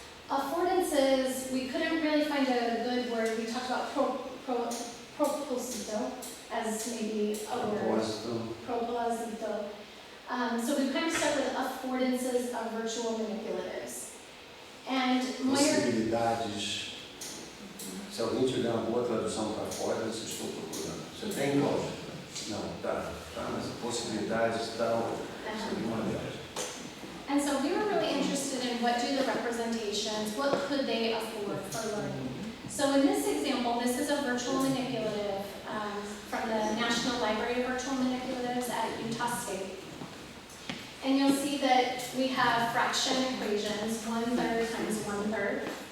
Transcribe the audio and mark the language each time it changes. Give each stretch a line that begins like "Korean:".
English: Affordances, we couldn't really find a good word. We talked about proposito as maybe a word. Proposito. So we kind of stuck with affordances of virtual manipulatives. And
Portuguese: possibilidades. Se alguém tiver uma boa tradução para fora, eu estou procurando. Você tem, Cláudia? Não, tá, mas possibilidades e tal, seria uma delas.
English: And so we were really interested in what do the representations, what could they afford for learning. So in this example, this is a virtual manipulative from the National Library of Virtual Manipulatives at Utah State. And you'll see that we have fraction equations, 1/3 times 1/3.